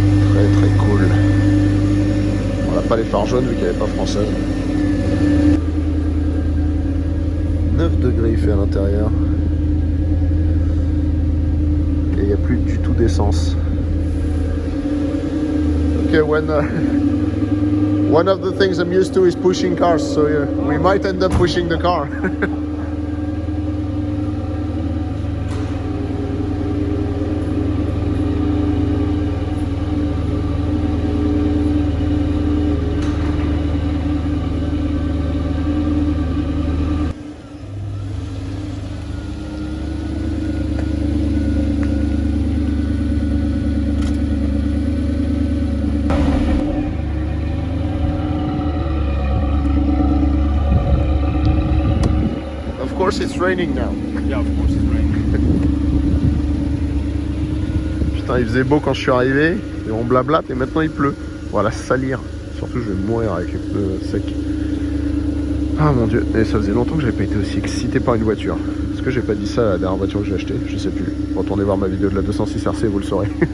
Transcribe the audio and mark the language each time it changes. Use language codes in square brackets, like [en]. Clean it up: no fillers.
[fr] Très très cool. On n'a pas les phares jaunes vu qu'elle n'est pas française. 9 degrés il fait à l'intérieur. Et il n'y a plus du tout d'essence. [en] Ok, one of the things I'm used to is pushing cars, so yeah, we might end up pushing the car. course it's raining now. Yeah, of course it's raining. [fr] Putain, il faisait beau quand je suis arrivé, et on blablate, et maintenant il pleut. Voilà, salir. Surtout, je vais mourir avec les pneus secs. Ah mon dieu, et ça faisait longtemps que j'avais pas été aussi excité par une voiture. Est-ce que j'ai pas dit ça à la dernière voiture que j'ai achetée? Je sais plus. Retournez voir ma vidéo de la 206 RC, vous le saurez.